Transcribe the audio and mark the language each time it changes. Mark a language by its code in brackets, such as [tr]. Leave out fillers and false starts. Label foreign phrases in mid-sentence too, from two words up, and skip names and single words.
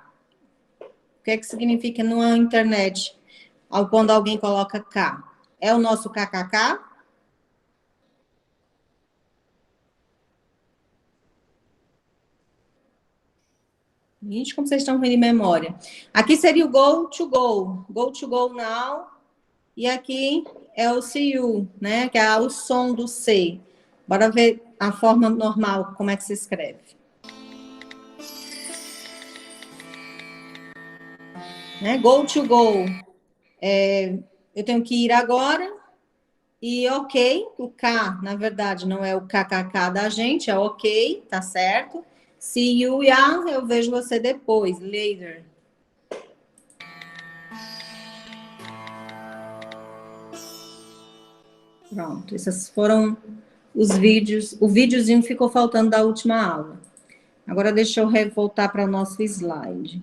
[pt] O que é que significa na internet quando alguém coloca K? É o nosso KKK? Gente, como vocês estão ruim de memória. Aqui seria o [en] go to go. Go to go now. [pt] E aqui é o [en] see you, [pt] né? Que é o som do C. Bora ver a forma normal, como é que se escreve. Né? [en] Go to go. [pt] Eu tenho que ir agora. E ok, o K, na verdade, não é o KKK da gente, é ok, tá certo. [en] See you, yeah, [pt] eu vejo você depois, later. Pronto, esses foram os vídeos. O videozinho ficou faltando da última aula. Agora deixa eu voltar para o nosso slide.